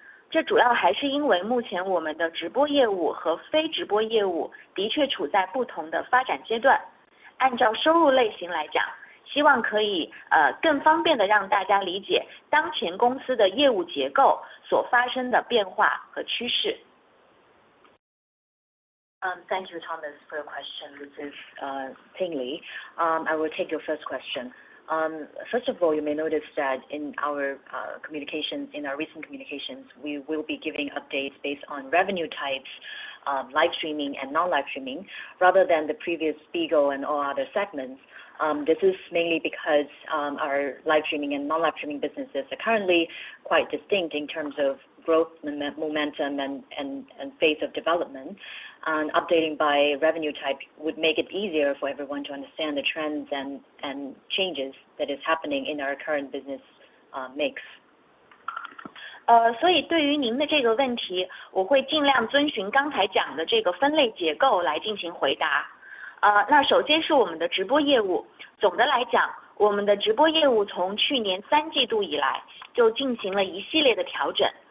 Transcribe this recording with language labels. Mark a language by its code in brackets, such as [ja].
[zh] 这主要还是因为目前我们的直播业务和非直播业务的确处在不同的发展阶段。按照收入类型来讲，希望可以更方便的让大家理解当前公司的业务结构所发生的变化和趋势。 [en] Thank you, Thomas, for your question. This is Ting Li. I will take your first question. First of all, you may notice that in our communications, in our recent communications, we will be giving updates based on revenue types, live streaming and non-live streaming, rather than the previous Bigo and all other segments. This is mainly because our live streaming and non-live streaming businesses are currently quite distinct in terms of growth momentum and phase of development. And updating by revenue type would make it easier for everyone to understand the trends and changes that is happening in our current business mix. [zh] 所以对于您的这个问题，我会尽量遵循刚才讲的这个分类结构来进行回答。那首先是我们的直播业务，总的来讲，我们的直播业务从去年3季度以来就进行了一系列的调整。